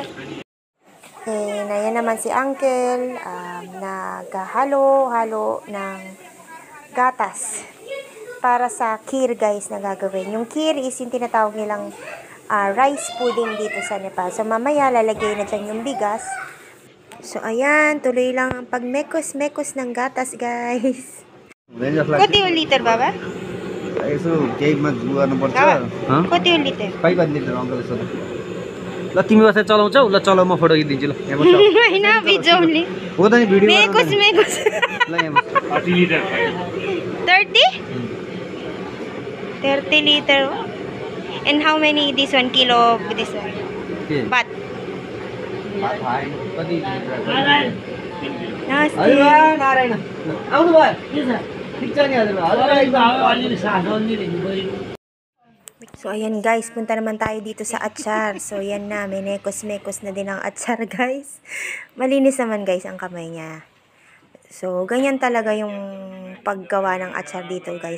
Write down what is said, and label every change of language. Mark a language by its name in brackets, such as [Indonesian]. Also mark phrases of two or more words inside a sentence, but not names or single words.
[Filipino] And ayan naman si uncle, naghahalo-halo ng gatas para sa kheer guys na gagawin. Yung kheer is yung tinatawag nilang [English] rice pudding [Filipino] dito sa Nepal. So mamaya lalagay na dyan yung bigas. So ayan, tuloy lang ang pagmekos-mekos ng gatas guys. Koti yung liter baba? [Nepali] यसो केहीमा गर्नुपर्छ [Filipino] Koti yung liter? [Nepali] 5 लिटर अङ्कल यसो ल तिमी बसेर चलाउँछौ ल चलाउ म फोटो खिचिदिन्छु ल यहाँ बस होइन भिजाउने हो त नि भिडियो [Filipino] मेकोस मेकोस [Nepali] ल यहाँ बस 30 लिटर [English] 30? 30 liter. And how many this 1 kilo of this one? [Nepali] के But भात खाएँ कति nasti. नारायण आउनु भयो ठिक छ नि [Filipino] So ayan guys, punta naman tayo dito sa atsar. So yan na, may mekos-mekos na din ang atsar guys. Malinis naman guys ang kamay niya. So ganyan talaga yung paggawa ng atsar dito guys.